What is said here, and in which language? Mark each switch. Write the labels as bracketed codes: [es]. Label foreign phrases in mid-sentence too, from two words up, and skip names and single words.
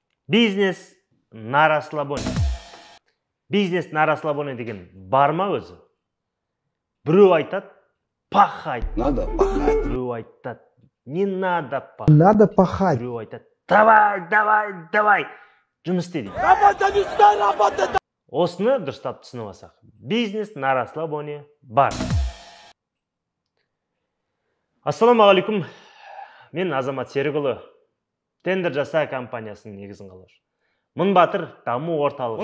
[ru] Бизнес на расслабоне. Бизнес на расслабоне [kk] деген бар ма өзі? Біреу айтады, пахать. [ru] Надо пахать. [kk] Біреу айтады, [ru] не надо пахать. Надо пахать. [kk] Біреу айтады, давай, жұмыс істе дейді. Осыны дұрыстап түсініп алсақ. [ru] Бизнес на расслабоне [kk] бар. Ассаламағалейкум. Мен Азамат Серікұлы. Тендер жаса компаниясының негізін қалаушы. Мыңбатыр даму орталығы.